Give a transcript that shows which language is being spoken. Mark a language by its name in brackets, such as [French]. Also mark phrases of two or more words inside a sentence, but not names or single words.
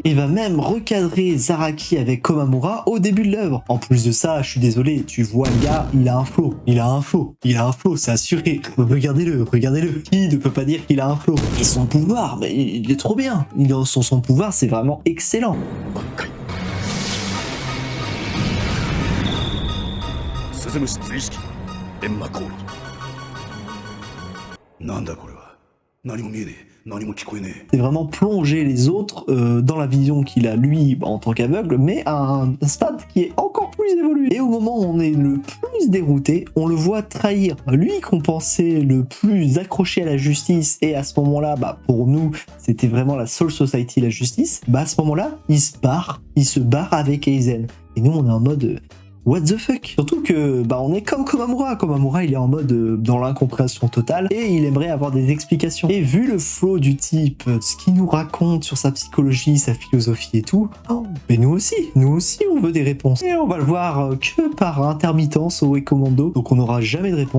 [French] Il va même recadrer Zaraki avec Komamura au début de l'œuvre. En plus de ça, je suis désolé, tu vois le gars, il a un flow. Il a un flow, c'est assuré. Regardez-le. Qui ne peut pas dire qu'il a un flow? Et son pouvoir, il est trop bien. Son pouvoir, c'est vraiment excellent. [Japanese] 何も聞こえねえ。 [French] C'est vraiment plonger les autres dans la vision qu'il a lui en tant qu'aveugle, mais à un stade qui est encore plus évolué. Et au moment où on est le plus dérouté, on le voit trahir. Lui qu'on pensait le plus accroché à la justice, et à ce moment-là, pour nous, c'était vraiment la Soul Society, la justice. À ce moment-là, il se barre avec Aizen. Et nous, on est en mode... [English] What the fuck? [French] Surtout que on est comme Komamura. Komamura, il est en mode dans l'incompréhension totale et il aimerait avoir des explications. Et vu le flow du type, ce qu'il nous raconte sur sa psychologie, sa philosophie et tout, mais nous aussi on veut des réponses. Et on va le voir que par intermittence au Ekomondo, donc on n'aura jamais de réponse.